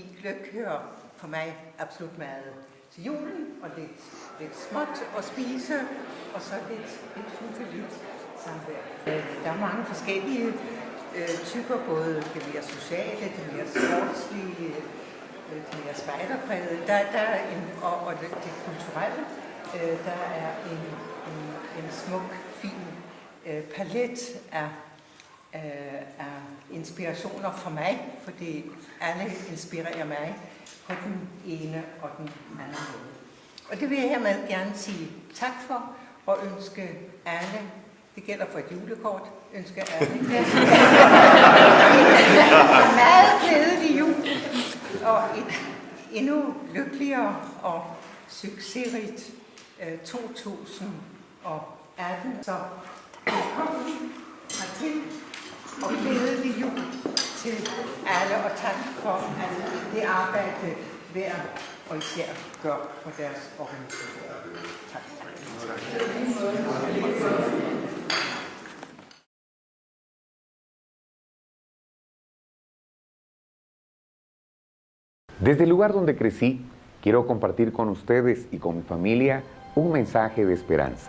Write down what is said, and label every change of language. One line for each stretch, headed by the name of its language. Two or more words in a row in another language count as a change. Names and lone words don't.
Danish: gløgg hører for mig absolut meget til julen, og lidt småt at spise, og så lidt hyggeligt samvær. Der er mange forskellige typer, både det mere sociale, det mere sportslige, det mere spejderpræget, der er og det kulturelle. Der er en smuk, fin palet af inspirationer for mig, fordi alle inspirerer mig på den ene og den anden måde. Og det vil jeg hermed gerne sige tak for, og ønske alle, det gælder for et julekort, ønske alle en meget glædelig jul, og et endnu lykkeligere og succesrigt 2018. Så velkommen hertil. Og glædelig jul til alle, og tak for det arbejde, hver og især gør for deres organisation. Tak.
Spanish: Desde el lugar donde crecí, quiero compartir con ustedes y con mi familia un mensaje de esperanza.